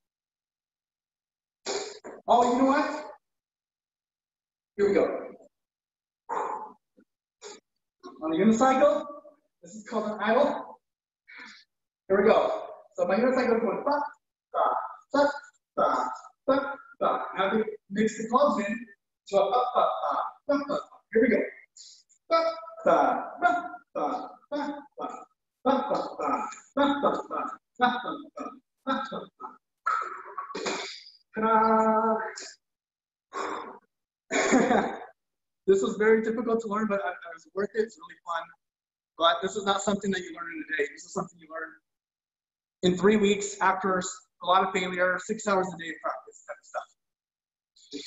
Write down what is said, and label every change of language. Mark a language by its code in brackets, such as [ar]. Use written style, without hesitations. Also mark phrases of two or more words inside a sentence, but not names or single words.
[en] Oh, you know what? Here we go. On the unicycle, this is called an idle. Here we go. So my unicycle is going ba, ba, ba, ba, ba, ba. Now we mix the clubs in to a ba, ba, ba, ba, ba. Here we go. Ba, ba, ba, ba, ba, ba, ba, ba, ba, ba, ba, ba, ba, ba, ba, ba. Ta-da! This was very difficult to learn, but it was worth it. It's really fun. But this is not something that you learn in a day. This is something you learn in 3 weeks after a lot of failure, 6 hours a day of practice type of stuff.